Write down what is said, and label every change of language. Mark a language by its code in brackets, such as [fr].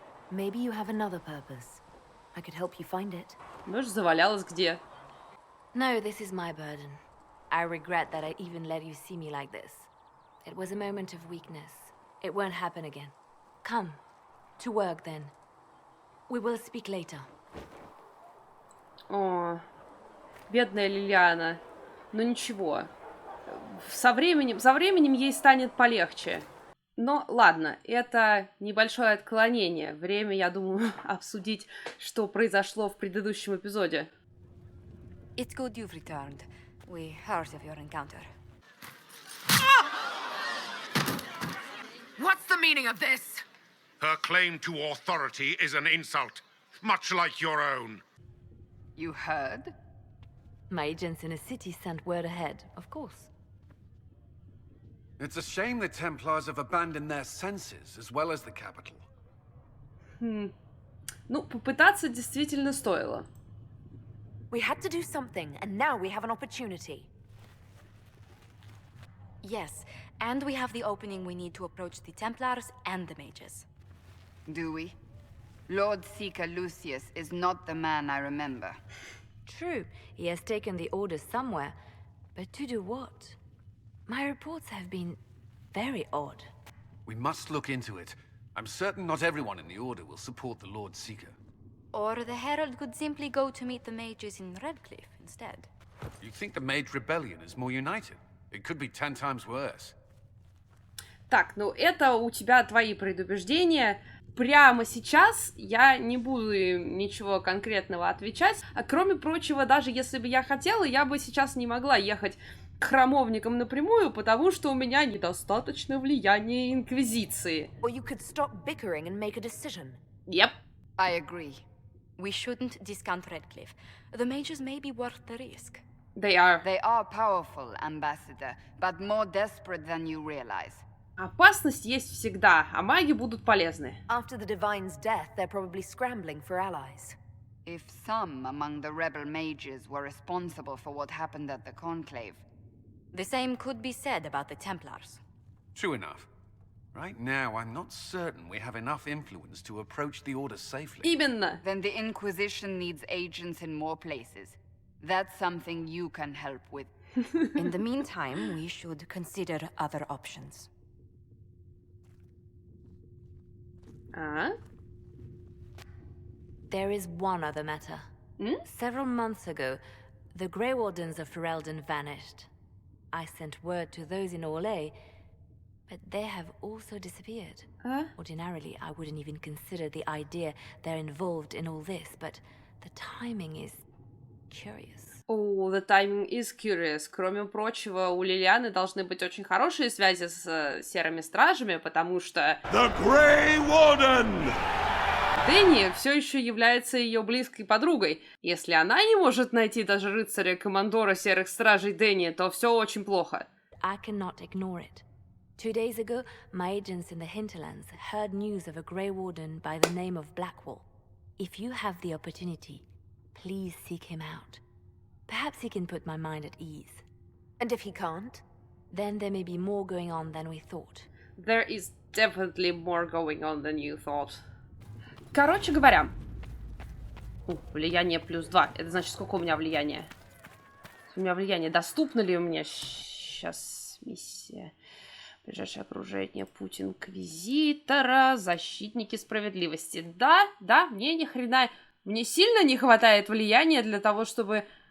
[en] Maybe you have another purpose. I could help you find it. [ru] Может, завалялась где? [en] No, this is my burden. I regret that I even let you see me like this. It was a moment of weakness. It won't happen again. Come. To work, then. We will speak later. [ru] О, бедная Лелиана. Ну ничего. Со временем ей станет полегче. Но ладно, это небольшое отклонение. Время, я думаю, обсудить, что произошло в предыдущем эпизоде. [en] It's good you've returned. We heard of your encounter. What's the meaning of this? Her claim to authority is an insult, much like your own. You heard? My agents in a city sent word ahead, of course. It's a shame the Templars have abandoned their senses, as well as the capital. [ru] Ну, попытаться действительно стоило. [en] We had to do something, and now we have an opportunity. Yes, and we have the opening we need to approach the Templars and the mages. Do we? Lord Seeker Lucius is not the man I remember. True, he has taken the orders somewhere, but to do what? My reports have been very odd. We must look into it. I'm certain not everyone in the Order will support the Lord Seeker. Or the Herald could simply go to meet the mages in Redcliffe instead. You think the Mage Rebellion is more united? It could be 10 times worse. [ru] Так, ну это у тебя твои предубеждения. Прямо сейчас я не буду ничего конкретного отвечать. А кроме прочего, даже если бы я хотела, я бы сейчас не могла ехать к храмовникам напрямую, потому что у меня недостаточно влияния Инквизиции. [en] Or you could stop bickering and make a decision. Yep. I agree. We shouldn't discount Redcliffe. The mages may be worth the risk. They are. They are powerful, Ambassador, but more desperate than you realize. [ru] Опасность есть всегда, а маги будут полезны. [en] After the Divine's death, they're probably scrambling for allies. If some among the rebel mages were responsible for what happened at the Conclave, The same could be said about the Templars. True enough. Right now, I'm not certain we have enough influence to approach the Order safely. [ru] Именно. [en] then the Inquisition needs agents in more places. That's something you can help with. In the meantime, we should consider other options. А? There is one other matter. Several months ago, the Grey Wardens of Ferelden vanished. I sent word to those in Orlais, but they have also disappeared. Ordinarily, I wouldn't even consider the idea they're involved in all this, but the timing is curious. Oh, the timing is curious. [ru] Кроме прочего, у Лелианы должны быть очень хорошие связи с серыми стражами, потому что [en] The Grey Warden! [ru] Дэнни все еще является ее близкой подругой. Если она не может найти даже рыцаря-командора серых стражей Дэнни, то все очень плохо. [en] I cannot ignore it. 2 days ago, my agents in the hinterlands heard news of a Grey Warden by the name of Blackwall. If you have the opportunity, please seek him out. Perhaps he can put my mind at ease. And if he can't? Then there may be more going on than we thought. There is definitely more going on than you thought. [ru] Короче говоря. Влияние +2. Это значит, сколько у меня влияния? У меня влияние. Доступно ли у меня сейчас миссия? Ближайшее окружение. Путь Инквизитора. Защитники справедливости. Да, мне ни хрена... Мне сильно не хватает влияния для того, чтобы...